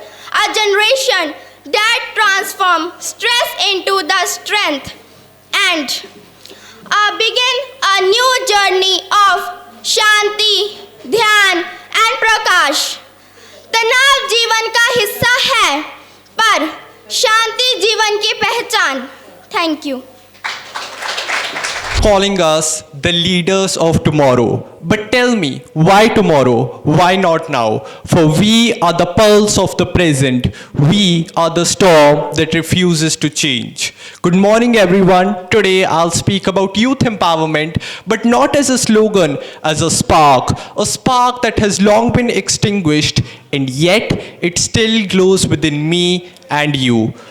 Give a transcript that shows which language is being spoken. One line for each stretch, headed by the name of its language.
English: a generation that transform stress into the strength, and begin a new journey of Shanti, dhyan and prakash.
Hindi: तनाव जीवन का हिस्सा है, पर शांति जीवन की पहचान.
English: Thank you. Calling us the leaders of tomorrow. But tell me, why tomorrow? Why not now? For we are the pulse of the present. We are the storm that refuses to change. Good morning, everyone. Today I'll speak about youth empowerment, but not as a slogan, as a spark that has long been extinguished, and yet it still glows within me and you.